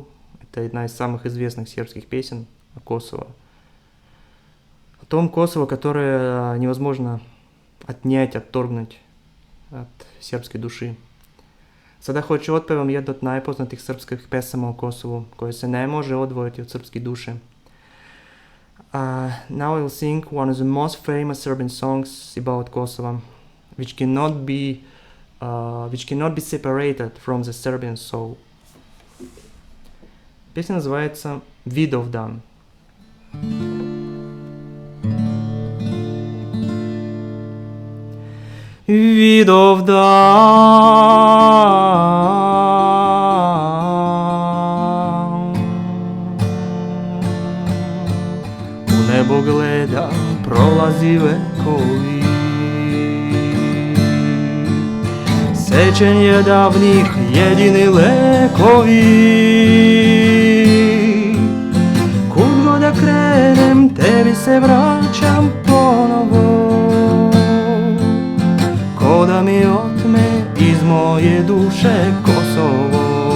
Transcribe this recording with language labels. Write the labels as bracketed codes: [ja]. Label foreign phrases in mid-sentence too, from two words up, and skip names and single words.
[ru] Это одна из самых известных сербских песен о Косово. О том Косово, которое невозможно отнять, отторгнуть от [sr] сербske duši. Sada hoću otpevam jednu od najpoznatih srpskih pesama o Kosovu, koje se ne može odvojiti od srpske duše. [en] Now I will sing one of the most famous Serbian songs about Kosovo, which cannot be separated from the Serbian soul. [ru] Песня называется «Видовдан». [sr] Видовдан, u nebo gledam, prolazi vekovi, sećanje davnih jedini lekovi. Kud god da krenem, tebi se vraćam ponovo, ko da mi otme iz moje duše Kosovo.